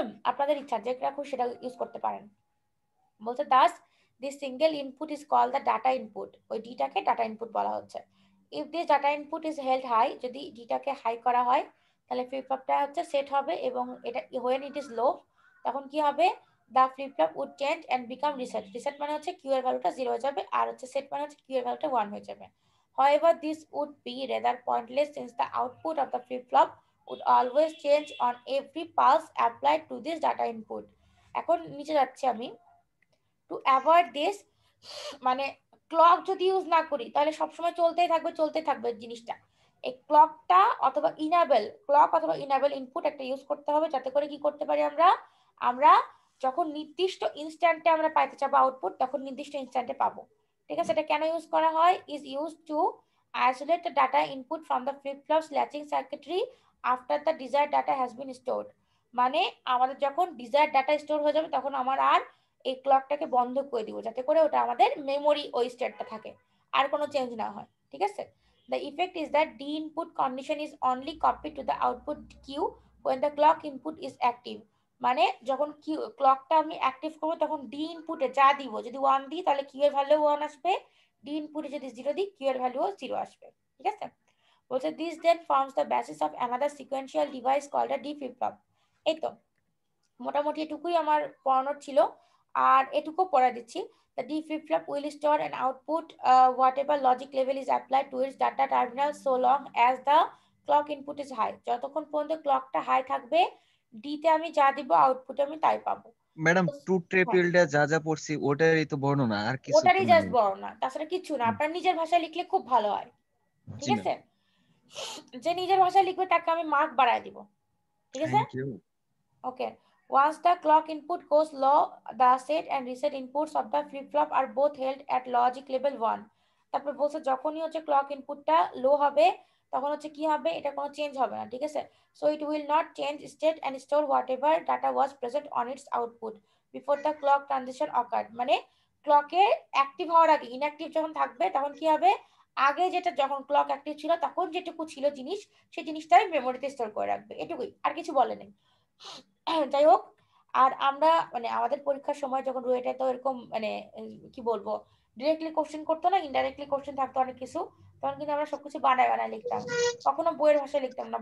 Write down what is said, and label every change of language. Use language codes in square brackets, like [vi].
[bn] আপনাদের ইচ্ছা যে রাখো সেটা ইউজ করতে পারেন। বলতে [en] thus this single input is call the data input, [bn] ওই ডিটাকে ডাটা ইনপুট বলা হচ্ছে। [en] if this data input is held high, [bn] যদি ডিটাকে হাই করা হয় তাহলে ফ্লিপ ফ্লপটা হচ্ছে সেট হবে, এবং এটা [en] when it is low [bn] তখন কি হবে, [en] The flip flop would change and become reset. [bn] Reset মানে হচ্ছে কিউ এর ভ্যালুটা 0 হয়ে যাবে, আর হচ্ছে সেট মানে হচ্ছে কিউ এর ভ্যালুটা 1 হয়ে যাবে। [en] However, this would be rather pointless since the output of the flip flop would always change on every pulse applied to this data input. [bn] এখন নিচে যাচ্ছি আমি। [en] to avoid this, [bn] মানে ক্লক যদি ইউজ না করি তাহলে সবসময় চলতেই থাকবে জিনিসটা। এই ক্লকটা অথবা ইনাবেল, ক্লক অথবা ইনাবেল ইনপুট একটা ইউজ করতে হবে, যাতে করে কি করতে পারি আমরা যখন নির্দিষ্ট ইনস্ট্যান্টে আমরা পাইতে চাবো আউটপুট, তখন নির্দিষ্ট ইনস্ট্যান্টে পাবো। ঠিক আছে, এটা কেন ইউজ করা হয়? [en] Is use to isolate the data input from the flip-flops latching circuitry after the desired data has been stored. [bn] মানে আমাদের যখন ডিজায়ার ডাটা স্টোর হয়ে যাবে তখন আমার আর এই ক্লকটাকে বন্ধ করে দিব, যাতে করে ওটা আমাদের মেমোরি ওই স্টেটটা থাকে, আর কোনো চেঞ্জ না হয়। [en] ঠিক আছে, the effect is that d input condition is only copied to the output queue when the clock input is active. [bn] মানে যখন ক্লকটা আমি অ্যাক্টিভ করবো তখন ডি ইনপুটে যা দিব, যদি 1 দিই তাহলে কিউ এর ভ্যালু 1 আসবে, ডি ইনপুটে যদি 0 দিই কিউ এর ভ্যালুও 0 আসবে। [en] ঠিক আছে, বলছে this then forms the basis of another sequential device called a D flip flop. [bn] এই তো মোটামুটি এটুকুই আমার পড়ানোর ছিল, আর এটুকু পড়া দিচ্ছি। [en] The D flip-flop will store an output whatever logic level is applied to its data terminal so long as the clock input is high. [bn] যতক্ষণ পর্যন্ত ক্লকটা হাই থাকবে, ডি তে আমি যা দিব আউটপুটে আমি তাই পাবো। ম্যাডাম ট্রুথ টেবিলটা যা যা পড়ছি ওটারই তো বর্ণনা, আর কিছু ওটারই তো জাস্ট নাই। বর্ণনা, তাছাড়া কিছু না। আপনার নিজের ভাষায় লিখলে খুব ভালো হয়। ঠিক জি আছে, ম্যাম, যে নিজের ভাষায় লিখবে তাকে আমি মার্ক বাড়ায় দিব। ঠিক আছে, [en] Thank you. okay. Once the clock input goes low, the set and reset inputs of the flip-flop are both held at logic level 1. [bn] তারপর বলছে যখনই হচ্ছে ক্লক ইনপুটটা লো হবে তখন হচ্ছে কি হবে, এটা কোনো চেঞ্জ হবে না। [en] ঠিক আছে, so it will not change state and store whatever data was present on its output before the clock transition occurred. [bn] মানে ক্লকে অ্যাক্টিভ হওয়ার আগে ইনঅ্যাক্টিভ যখন থাকবে তখন কি হবে, আগে যেটা যখন ক্লক অ্যাক্টিভ ছিল তখন যেটুকু ছিল জিনিস, সেই জিনিসটাই মেমোরিতে স্টোর করে রাখবে। এটুকুই, আর কিছু বলে নেই। যাই হোক, আর আমরা মানে আমাদের পরীক্ষার সময় যখন রুয়েটে তো এরকম মানে কি বলবো, ডিরেক্টলি কোশ্চেন করতো না, ইনডাইরেক্টলি কোশ্চেন থাকতো অনেক কিছু, তখন কিন্তু আমরা সবকিছু বানায় বানায় লিখতাম, কখনো বইয়ের ভাষায় লিখতাম না।